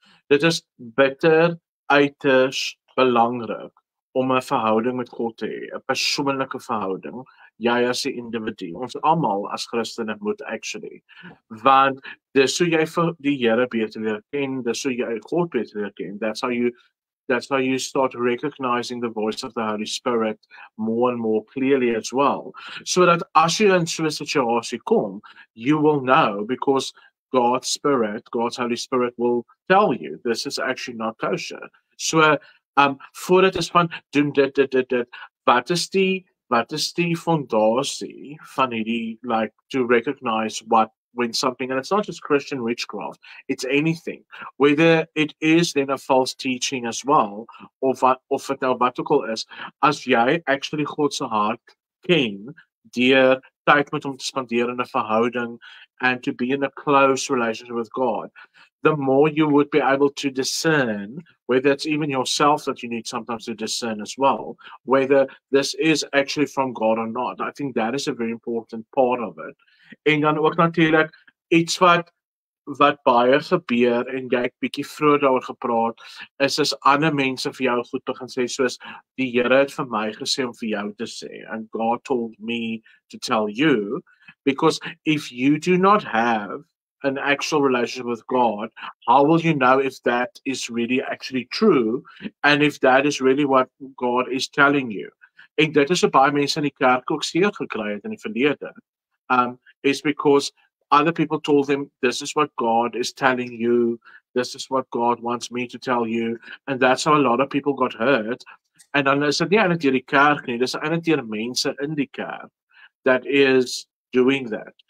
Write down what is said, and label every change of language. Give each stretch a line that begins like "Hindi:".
Afrikaans: Dit is bitter uiters belangrik om 'n verhouding met God te hê, 'n persoonlike verhouding, jy as 'n individu. Ons almal as Christene moet actually. Want dis hoe jy vir die Here beter leer ken, dis hoe jy God beter leer ken.
English: That's how you start recognizing the voice of the Holy Spirit more and more clearly as well. So that as you in
Afrikaans: so 'n situasie kom,
English: you will know because God's Holy Spirit will tell you this is actually not kosher.
Afrikaans: So voor dit is van doen dit. Wat is die fondasie van hierdie,
English: like, to recognize when something, and it's not just Christian witchcraft, it's anything, whether it is then a false teaching as well,
Afrikaans: of het nou wat ook al is, as jy actually God se hart ken, deur tyd met hom te spandeer in 'n verhouding,
English: and to be in a close relationship with God, the more you would be able to discern, whether it's even yourself that you need sometimes to discern as well, whether this is actually from God or not. I think that is a very important part of it.
Afrikaans: En dan ook natuurlik iets wat baie gebeur en jy het bietjie vroeër daaroor gepraat, is as ander mense vir jou goed begin sê, soos die Here het vir my gesê om vir jou te sê,
English: and God told me to tell you, Because if you do not have an actual relationship with God, how will you know if that is really actually true and if that is really what God is telling you?
Afrikaans: En dit is 'n baie mense in die kerk ook seer gekry het in die verlede.
English: Is because other people told them, this is what God is telling you, this is what God wants me to tell you, and that's how a lot of people got hurt.
Afrikaans: En dan is dit nie eintlik deur die kerk nie, dis eintlik deur mense in die kerk
English: that is doing that.